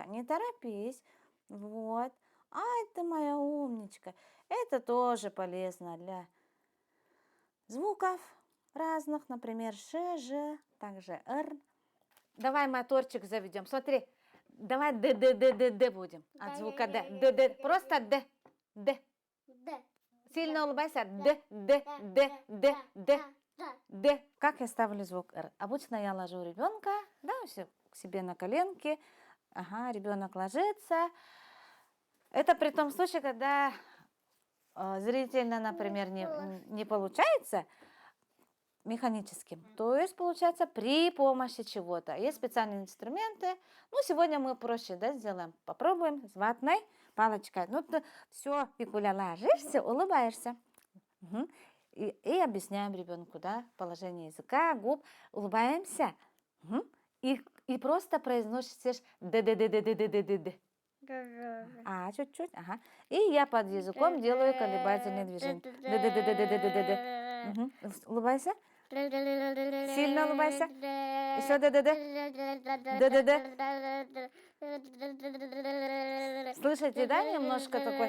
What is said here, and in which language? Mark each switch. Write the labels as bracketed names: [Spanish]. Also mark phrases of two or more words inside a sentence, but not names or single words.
[Russian] Не торопись. Вот. Ай, ты моя умничка. Это тоже полезно для звуков разных. Например, ш, ж, также р. Давай моторчик заведем. Смотри. Давай д, д, д, д, д будем. От звука д. Д, д. Просто д. Д. Д. Сильно улыбайся. Д, д, д, д, д, д. Как я ставлю звук р? Обычно я ложу ребенка, да, все к себе на коленки. Ага, ребенок ложится. Это при том случае, когда зрительно, например, не получается механическим, то есть получается при помощи чего-то. Есть специальные инструменты. Ну, сегодня мы проще, да, сделаем. Попробуем с ватной палочкой. Ну, ты все, Викуля, ложишься, улыбаешься. И объясняем ребенку, да, положение языка, губ. Улыбаемся. И просто произносишь д-д-д-д-д-д-д-д. А, чуть-чуть, ага. И я под языком делаю колебательные движения. Д-д-д-д-д-д-д. Улыбайся. Сильно улыбайся. Еще д-д-д. Д-д-д. Слышите, да, немножко такой?